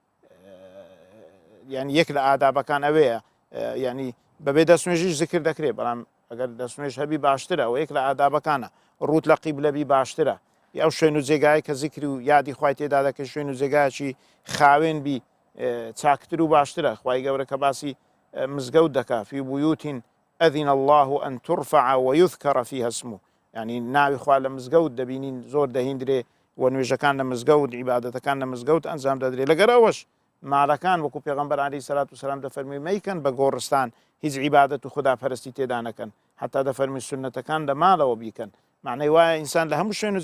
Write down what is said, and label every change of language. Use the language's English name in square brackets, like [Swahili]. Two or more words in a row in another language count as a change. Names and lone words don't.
[Central Kurdish] ینی یەک لە ئادابەکان ئەوەیە ینی بەبێ دەستنوێژیش زیکر دەکرێت بەڵام ئەگەر دەستنوێژ هەبی باشترە و یەک لە ئادابەکانە ڕوت لە قیبلەبی باشترە ئەو شوێن و جێگای کە زیکر و یادی خوای تێدا دەکەی شوێن و جێگایکی خاوێن بی چاکتر و باشترە خوای گەورە کە باسی مزگەوت دەکا [Arabic] فی بویوتین ئەذین الله ئەن ترفع ويذكر فيها اسمه [Central Kurdish] ینی ناوی خوا لە مزگەوت دەبینین زۆر دەهیندرێ و نوێژەکان لە مزگەوت عیبادەتەکان لە مزگەوت ئەنجام دەدرێت لەگەرەوەش ماڵەکان وەکو پێغەمبەر عەلەیهی [Arabic] سەلات وسەلام [Central Kurdish] دەفەرمی مەیکەن بە گۆڕستان هیچ عیبادەت و خوداپەرستی تێدا نەکەن حتا دەفەرمی سونەتەکان لە ماڵەوە بیکەن معنەی وایە ئینسان لە هەموو شوێن و